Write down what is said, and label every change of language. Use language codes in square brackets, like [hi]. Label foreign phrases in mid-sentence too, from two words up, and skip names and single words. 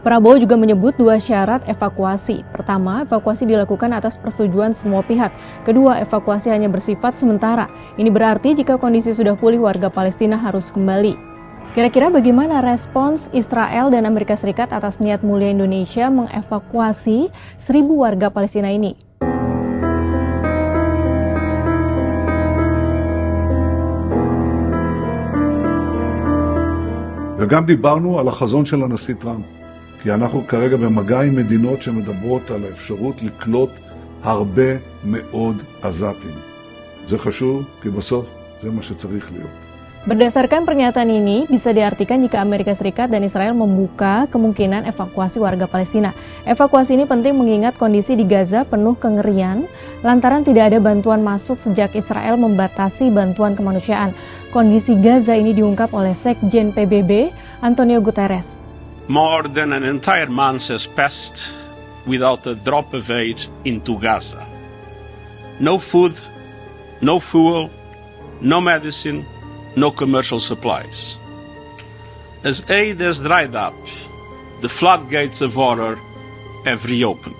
[id] Prabowo juga menyebut 2 syarat evakuasi. Pertama, evakuasi dilakukan atas persetujuan semua pihak. Kedua, evakuasi hanya bersifat sementara. Ini berarti jika kondisi sudah pulih, warga Palestina harus kembali. Kira-kira bagaimana respons Israel dan Amerika Serikat atas niat mulia Indonesia mengevakuasi 1.000 warga Palestina ini? [he] וגם דיברנו על החזון של הנשיא טראמפ, כי אנחנו כרגע במגע עם מדינות שמדברות על האפשרות לקלוט הרבה מאוד עזתים. זה חשוב, כי בסוף זה מה שצריך להיות. [id] Berdasarkan pernyataan ini, bisa diartikan jika Amerika Serikat dan Israel membuka kemungkinan evakuasi warga Palestina. Evakuasi ini penting mengingat kondisi di Gaza penuh kengerian, lantaran tidak ada bantuan masuk sejak Israel membatasi bantuan kemanusiaan. Kondisi Gaza ini diungkap oleh Sekjen PBB, Antonio Guterres. [en] More than an entire month has passed without a drop of aid into Gaza. No food, no fuel, no medicine, no commercial supplies. As aid has dried up, the floodgates of horror have reopened.